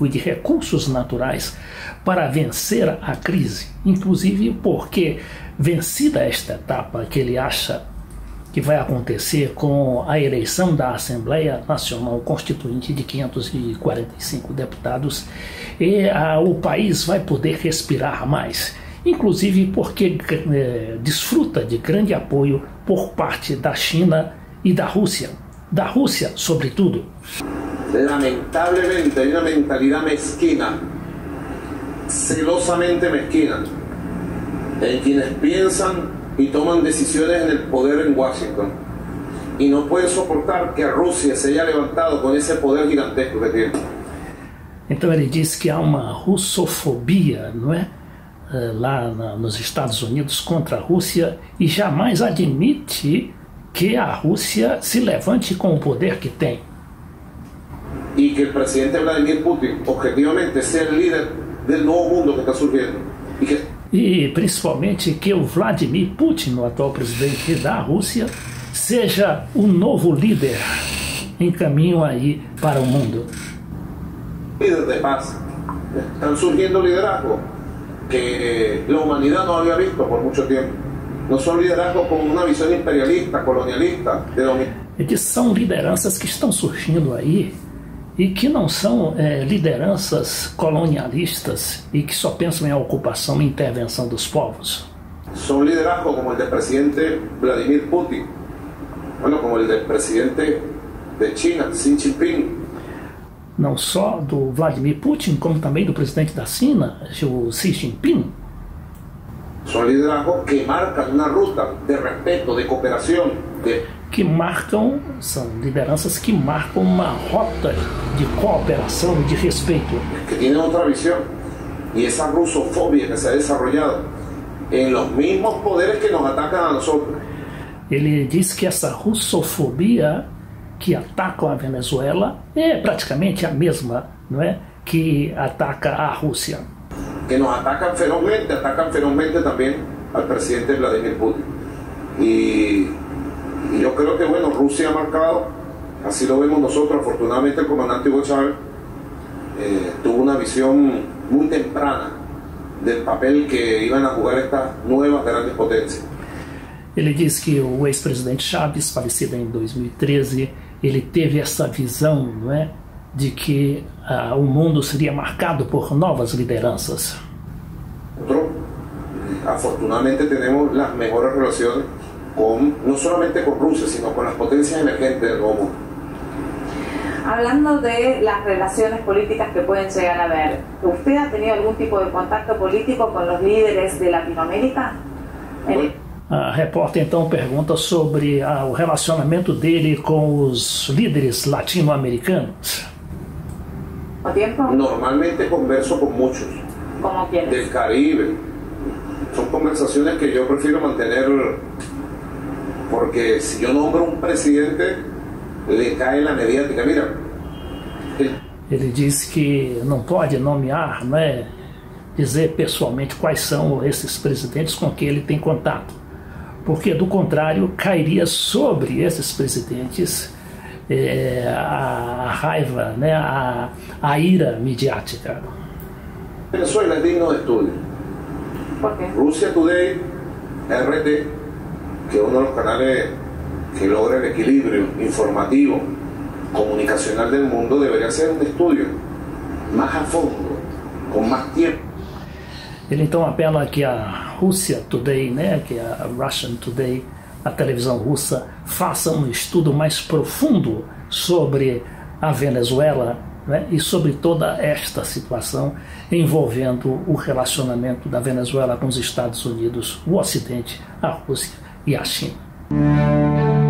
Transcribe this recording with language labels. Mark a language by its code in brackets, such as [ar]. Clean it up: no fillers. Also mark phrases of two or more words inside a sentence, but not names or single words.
[pt] e de recursos naturais para vencer a crise, inclusive porque, vencida esta etapa que ele acha que vai acontecer com a eleição da Assembleia Nacional Constituinte de 545 deputados, o país vai poder respirar mais, inclusive porque desfruta de grande apoio por parte da China e da Rússia sobretudo. [es] Lamentablemente hay una mentalidad mezquina, celosamente mezquina, en quienes piensan y toman decisiones en el poder en Washington y no pueden soportar que a Rusia se haya levantado con ese poder gigantesco que tiene. [pt] Então ele diz que há uma russofobia, não é? Lá nos Estados Unidos contra a Rússia, e jamais admite que a Rússia se levante com o poder que tem. [es] Y que el presidente Vladimir Putin objetivamente sea el líder del nuevo mundo que está surgiendo. [pt] E principalmente que o Vladimir Putin, o atual presidente da Rússia, seja o novo líder em caminho aí para o mundo. Líder de paz. [es] Están surgiendo liderazgos que la humanidad no había visto por mucho tiempo. No son liderazgos con una visión imperialista, colonialista, de dominio. [pt] São lideranças que estão surgindo aí e que não são lideranças colonialistas e que só pensam em ocupação e intervenção dos povos. [es] Son liderazgos como el del presidente Vladimir Putin, bueno, como el del presidente de China, Xi Jinping. [pt] Não só do Vladimir Putin, como também do presidente da China, o Xi Jinping. [es] Son liderazgos que marcan una ruta de respeto, de cooperación, [pt] são lideranças que marcam uma rota de cooperação e de respeito. [es] Que tienen otra visión. Y esa rusofobia que se ha desarrollado en los mismos poderes que nos atacan a nosotros. [pt] Ele diz que essa russofobia que atacam a Venezuela é praticamente a mesma, não é, que ataca a Rússia. [es] Que nos atacan ferozmente también al presidente Vladimir Putin. Y yo creo que, bueno, Rusia ha marcado, así lo vemos nosotros, afortunadamente el comandante Hugo Chávez tuvo una visión muy temprana del papel que iban a jugar estas nuevas grandes potencias. [pt] Ele diz que o ex-presidente Chávez, falecido em 2013, ele teve essa visão, não é, de que o mundo seria marcado por novas lideranças. [es] Nosotros, afortunadamente, tenemos las mejores relaciones no solamente con Rusia, sino con las potencias emergentes del nuevo mundo. Hablando de las relaciones políticas que pueden llegar a haber, ¿usted ha tenido algún tipo de contacto político con los líderes de Latinoamérica? [pt] A repórter então pergunta sobre o relacionamento dele com os líderes latino-americanos. [es] Normalmente converso con muchos. ¿Cómo quiénes? Del Caribe. Son conversaciones que yo prefiero mantener porque si yo nombro un presidente le cae la mediática. Mira. [pt] Ele diz que não pode nomear, não é, dizer pessoalmente quais são esses presidentes com quem ele tem contato, porque do contrário cairia sobre esses presidentes a raiva, né, a ira midiática. [es] Venezuela es digno de estudio. ¿Por qué? Russia Today, RT, que es uno de los canales que logra el equilibrio informativo, comunicacional del mundo, debería ser un estudio más a fondo, con más tiempo. [pt] Ele então apela que a Russia Today, né, que a Russian Today, a televisão russa, faça um estudo mais profundo sobre a Venezuela né? E sobre toda esta situação envolvendo o relacionamento da Venezuela com os Estados Unidos, o Ocidente, a Rússia e a China.